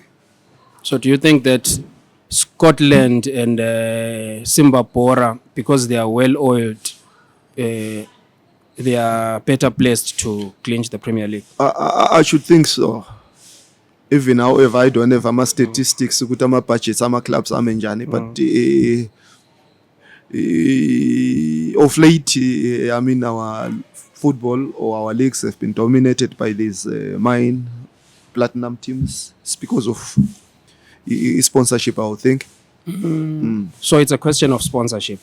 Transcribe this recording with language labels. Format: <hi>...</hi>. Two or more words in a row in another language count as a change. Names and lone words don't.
<en>So do you think that Scotland and Zimbabwe, because they are well-oiled, they are better placed to clinch the Premier League? I should think so. Even however, I don't have</en> <nd>ama statistics ukuthi ama budgets ama clubs amenjani,</nd> <en>but of late, I mean, our football or our leagues have been dominated by these mine platinum teams. It's because of sponsorship, I would think. So it's a question of sponsorship,</en>